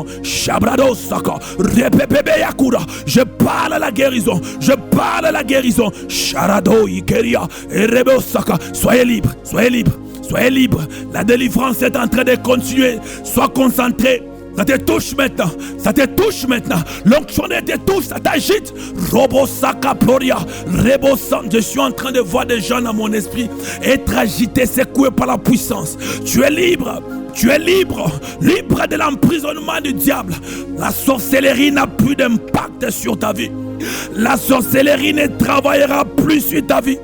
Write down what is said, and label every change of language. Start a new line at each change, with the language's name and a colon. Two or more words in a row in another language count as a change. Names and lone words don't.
French: Shabrado Saka. Repepebe Yakura. Je parle à la guérison. Je parle à la guérison. Sharado Ikeria. Et Rebo Saka. Soyez libres. Soyez libres. Soyez libre, la délivrance est en train de continuer. Sois concentré. Ça te touche maintenant. Ça te touche maintenant. L'onction te touche, ça t'agite. Robosaka Ploria. Rebosan. Je suis en train de voir des gens dans mon esprit être agités, secoués par la puissance. Tu es libre. Tu es libre. Libre de l'emprisonnement du diable. La sorcellerie n'a plus d'impact sur ta vie. La sorcellerie ne travaillera plus sur ta vie.